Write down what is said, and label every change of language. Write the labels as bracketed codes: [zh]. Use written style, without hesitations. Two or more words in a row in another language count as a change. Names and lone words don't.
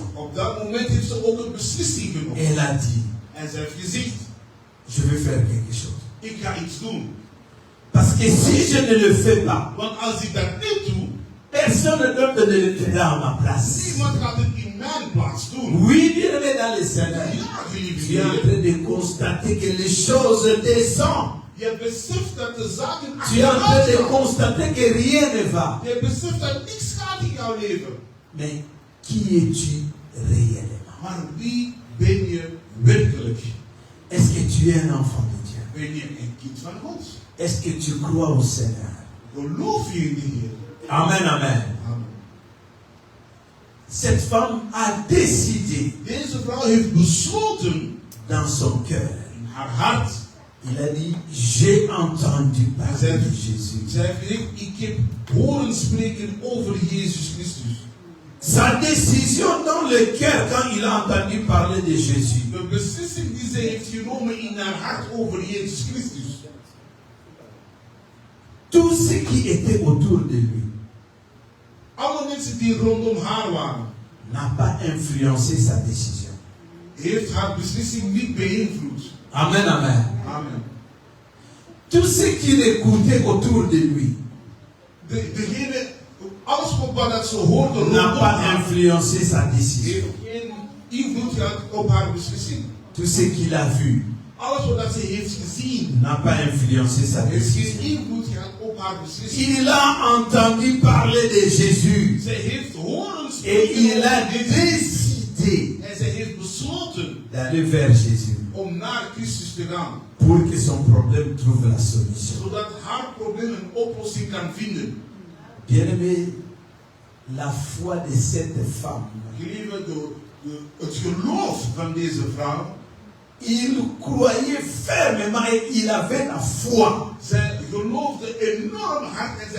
[nl] Op dat moment heeft ze ook een beslissing genomen. [fr] Elle a dit, [nl] En ze heeft gezegd, [fr] je vais faire quelque chose. [nl] ik ga iets doen. [fr] Parce que si je ne le fais pas, [nl] Want als ik dat niet doe, [fr] personne d'autre ne le fera à ma place. [nl] niemand gaat het in mijn plaats doen. [fr] Oui, bien-aimé dans le Seigneur. [nl] Ja, geliefde [fr] Tu es en [nl] Heer. [fr] train de constater que les choses descendent. [nl] Je beseft dat de zaken [fr] Tu es en train [nl] achteruit [fr] de [nl] gaan. [fr] constater que rien ne va. [nl] Je beseft dat niks gaat in jouw leven. [fr] Mais qui es-tu réellement? [nl] Maar wie ben je werkelijk? [fr] Est-ce que tu es un enfant de Dieu? [nl] Ben je een kind van God? [fr] Est-ce que tu crois au Seigneur? [nl] Geloof je in de Heer? [fr] Amen, amen. [nl] Amen. [fr] Cette femme a décidé [nl] Deze vrouw heeft besloten [fr] dans son cœur. [nl] in haar hart. [fr] Il a dit, j'ai entendu [nl] En [fr] parler [nl] zij [fr] de Jésus. [nl] heeft gezegd, ik heb horen spreken over Jezus Christus. [fr] Sa décision dans le cœur quand il a entendu parler de Jésus. [nl] De beslissing die zij heeft genomen in haar hart over Jezus Christus. [fr] Tout ce qui était autour de lui [nl] Alle mensen die rondom haar waren, [fr] n'a pas influencé sa décision. [nl] heeft haar beslissing niet beïnvloed. [fr] Amen, amen. [nl] Amen. [fr] Tout ce qu'il écoutait autour de lui [nl] Alles wat dat ze hoorde [fr] n'a [nl] rondom [fr] pas [nl] haar, [fr] influencé sa décision. [nl] heeft geen invloed gehad op haar beslissing. [fr] Tout ce qu'il a vu [nl] Alles wat dat ze heeft gezien, [fr] n'a pas influencé sa [nl] heeft geen [fr] décision. [nl] invloed gehad op haar beslissing. [fr] Il a entendu parler de Jésus [nl] Zij heeft horen [fr] et [nl] spreken [fr] il a [nl] over Jezus. [fr] décidé [nl] En zij heeft besloten [fr] d'aller vers Jésus [nl] om naar Christus te gaan. [fr] pour que son problème trouve la solution. [nl] Zodat haar probleem een oplossing kan vinden. [fr] Bien-aimé, la foi de cette femme [nl] Gelieve, het geloof van deze vrouw [fr] il croyait fermement et il avait la foi [nl] Zij geloofde enorm hard en